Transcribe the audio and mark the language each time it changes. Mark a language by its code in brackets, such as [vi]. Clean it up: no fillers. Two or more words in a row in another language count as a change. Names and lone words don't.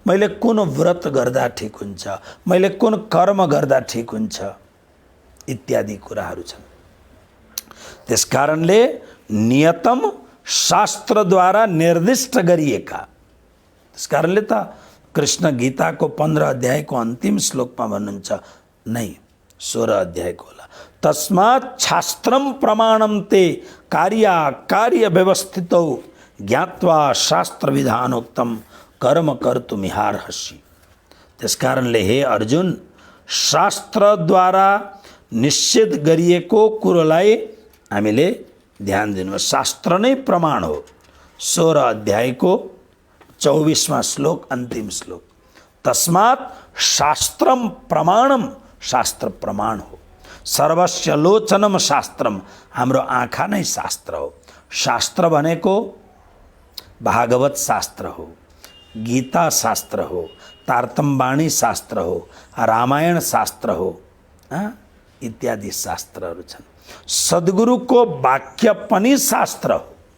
[ne] मैले कुन व्रत गर्दा ठिक हुन्छ, मैले कुन कर्म गर्दा ठिक हुन्छ इत्यादि कुराहरू छन्। त्यसकारणले नियतम शास्त्रद्वारा निर्दिष्ट गरिएका, त्यसकारणले त कृष्ण गीताको 15 अध्यायको अन्तिम श्लोकमा भन्नुहुन्छ, नै 16 अध्यायको होला, [sa] तस्मात् शास्त्रम प्रमाणम ते कार्य व्यवस्थितौ ज्ञात्वा शास्त्र विधानोक्तम कर्म कर्तुमिहार्हसि। [ne] त्यसकारणले हे अर्जुन, शास्त्रद्वारा निश्चित गरिएको कुरोलाई हामीले ध्यान दिनु। शास्त्र नै प्रमाण हो। 16 अध्यायको 24वां श्लोक अंतिम श्लोक, [sa] तस्मात् शास्त्रम प्रमाणम, [ne] शास्त्र प्रमाण हो। [sa] सर्वस्य लोचनम शास्त्रम, [ne] हाम्रो आँखा नै शास्त्र हो। शास्त्र भनेको भागवत शास्त्र हो, गीता शास्त्र हो, तारतम्बाणी शास्त्र हो, रामायण शास्त्र हो, इत्यादि शास्त्रहरू छन्। सद्गुरुको वाक्य पनि शास्त्र हो।